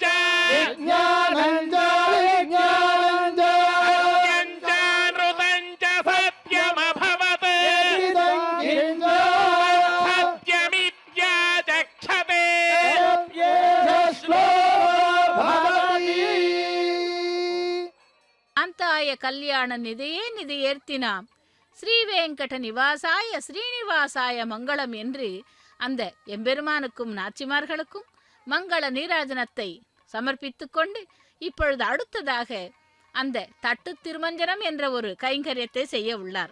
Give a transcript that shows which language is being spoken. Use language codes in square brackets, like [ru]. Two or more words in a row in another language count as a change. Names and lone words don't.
[sa] विज्ञानञ्च विज्ञानञ्च सत्यञ्च नृतञ्च सत्यमभवत् इदं किञ्च सत्यमित्याचक्षते एष श्लोको भवति कान्ताय कल्याण निधये निधयेऽर्थिनाम् श्रीवेङ्कट निवासाय श्रीनिवासाय मङ्गलम् [ta] என்று அந்த எம்பெருமானுக்கும் நாச்சிமார்களுக்கும் மங்கள நீராஜனத்தை சமர்ப்பித்துக் கொண்டு இப்பொழுது அடுத்ததாக அந்த தட்டு திருமஞ்சனம் என்ற ஒரு கைங்கரியத்தை செய்ய உள்ளார்.